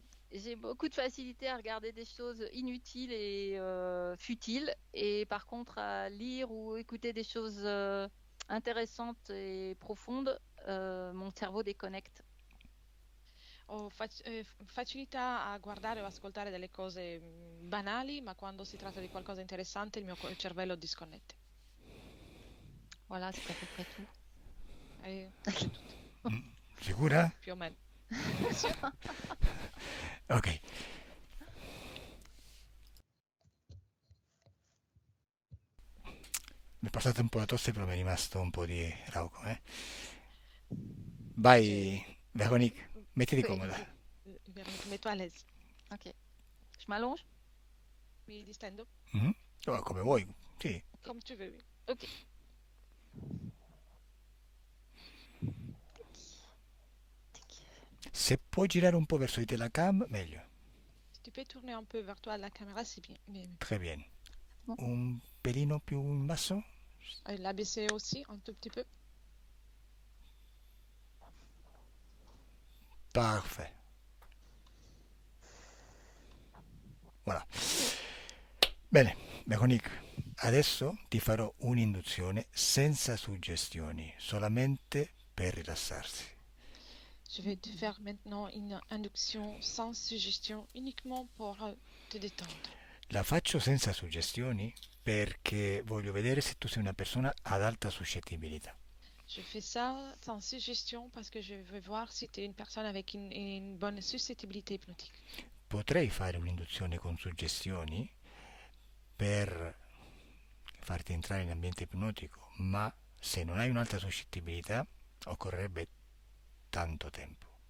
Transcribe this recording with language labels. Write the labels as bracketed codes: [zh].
[fr] J'ai beaucoup de facilité à regarder des choses inutiles et futiles et par contre à lire ou écouter des choses intéressantes et profondes, mon cerveau déconnecte. [it] Ho facilità a guardare o ascoltare delle cose banali, ma quando si tratta di qualcosa di interessante il mio cervello disconnette. [fr] Voilà, c'est à peu près tout. [it] C'è tutto. Sicura? Più o meno. Ok. Mi è passato un po' la tosse però mi è rimasto un po' di rauco, Vai, Véronique, mettiti comoda. Metto [fr] à l'aise. Ok. Je m'allonge? [it] Mi distendo? Oh, come vuoi, sì. Come [fr] tu veux. Ok. [it] Se puoi girare un po' verso di te la cam, meglio. [fr] Si tu peux tourner un peu vers toi la caméra, c'est bien. Très bien. Bon. [it] Un pelino più in basso? [fr] L'abaisser aussi, un tout petit peu. Parfait. Voilà. [it] Bene, Meconic, adesso ti farò un'induzione senza suggestioni, solamente per rilassarsi. [fr] Je vais te faire maintenant une induction sans suggestion, uniquement pour te détendre. [it] La faccio senza suggestioni perché voglio vedere se tu sei una persona ad alta suscettibilità. [fr] Je fais ça sans suggestion parce que je veux voir si tu es une personne avec une bonne suscettibilité hypnotique. [it] Potrei fare un'induzione con suggestioni per farti entrare in ambiente ipnotico, ma se non hai un'alta suscettibilità occorrerebbe tanto tempo.